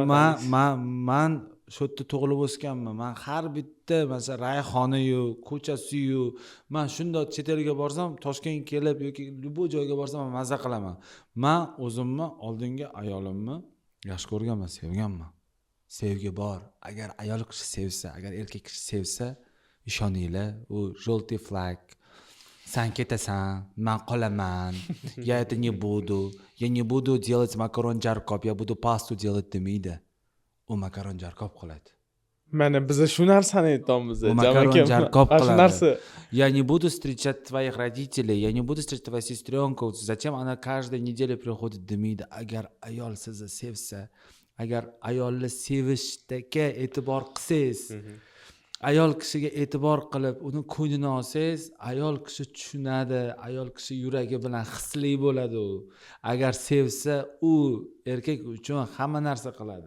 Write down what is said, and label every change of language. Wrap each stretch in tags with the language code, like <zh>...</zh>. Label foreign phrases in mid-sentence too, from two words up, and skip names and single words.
<uz>man shu yerda tug'ilib o'sganman. Man har bitta masalan rayhoni-yu, ko'chasi-yu, man shunday chet elga borsam, Toshkentga kelib yoki bu joyga borsam men mazza qilaman. Men o'zimni oldingi ayolimni yaxshi ko'rganman, sevganman. Sevgi bor. Agar ayol kishi sevsa, agar erkak kishi sevsa, ishoninglar, u желтый flag. Sen ketasan, men qolaman.</uz> <ru>Я это не буду. Я не буду делать макарон жаркоп, я буду пасту делать demaydi.</ru> <uz>U makaron jarkop qiladi. Mana biz shu narsani aytamiz. Makaron jarkop Shu narsa.</uz> <ru>Я не буду встречать твоих родителей, я не буду встречать твою сестренку. Зачем она каждую неделю приходит demaydi.</ru> <uz>Agar ayol sizni sevsa, agar ayolni sevishga e'tibor qilsangiz, ayol kishiga e'tibor qilib, uni ko'nglini olsangiz, ayol kishi tushunadi, ayol kishi yuragi bilan hisli bo'ladi u. Agar sevsa, u erkak uchun hamma narsa qiladi.</uz>